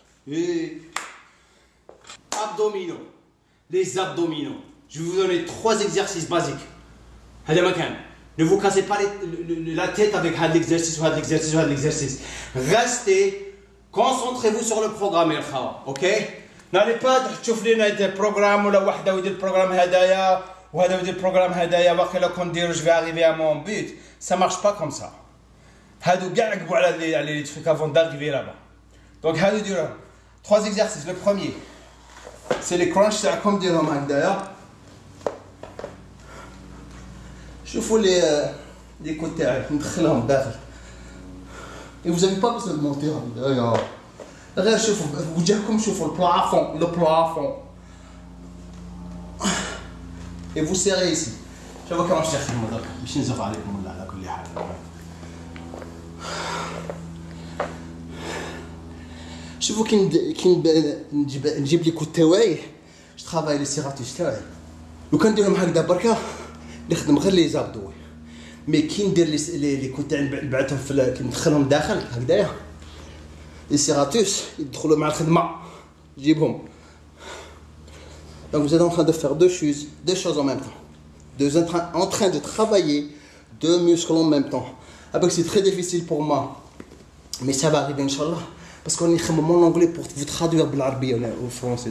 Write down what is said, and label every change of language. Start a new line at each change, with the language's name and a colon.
French: Et abdominaux. Les abdominaux. Je vais vous donner 3 exercices basiques.
Arabic: هذا مكان.
French: Ne vous cassez pas la tête avec l'exercice ou l'exercice ou l'exercice. Restez, concentrez-vous sur le programme. Ok? N'allez pas
Arabic: تشوف لنا des programmes ولا واحدة ويدير البروغرام هدايا وهذا يدير البروغرام هدايا باقي لو كندير
French: je vais arriver à mon but. Ça marche pas comme ça.
Arabic: هادو كاع عقبوا على les trucs avant d'arriver là-bas. Donc هادو ديروهم.
French: 3 exercices. Le premier, c'est les crunchs
Arabic: تاعكم ديرهم هكذايا. شوفوا les côtés تاعك ندخلهم داخل.
French: Et vous n'avez pas besoin de monter
Arabic: هكذايا. غير شوفوا وجهكم شوفوا le plafond.
French: Et vous serrez ici.
Arabic: شوفوا كيفاش تخدموا درك باش نزف عليكم ولا على كل حال. شوفوا كي نجيب لي كوت تاعي جو طرافاي لي سيراتوس تاعي لو كان نديرهم هكذا بركا نخدم غير لي زابدو مي كي ندير لي كوت تاعي نبعثهم كي ندخلهم داخل هكذايا لي سيراتوس يدخلوا مع الخدمه نجيبهم.
French: Donc vous êtes en train de faire deux choses en même temps. En train de travailler 2 muscles en même temps. Après c'est très difficile pour moi. Mais ça va arriver Inch'Allah. Parce qu'on est en anglais pour vous traduire de l'arabe ou au français.